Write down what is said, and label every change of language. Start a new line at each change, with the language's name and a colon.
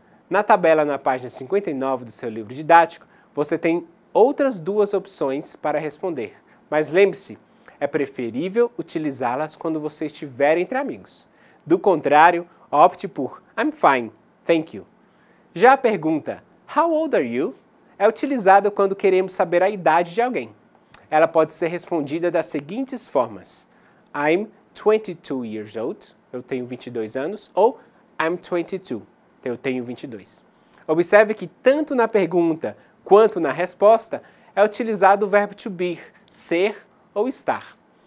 Portuguese: Na tabela na página 59 do seu livro didático, você tem outras duas opções para responder. Mas lembre-se, é preferível utilizá-las quando você estiver entre amigos. Do contrário, opte por
English: I'm fine, thank you.
Portuguese: Já a pergunta
English: How old are you?
Portuguese: É utilizada quando queremos saber a idade de alguém. Ela pode ser respondida das seguintes formas.
English: I'm 22 years old,
Portuguese: eu tenho 22 anos, ou
English: I'm 22,
Portuguese: eu tenho 22. Observe que tanto na pergunta quanto na resposta é utilizado o verbo to be, ser ou estar.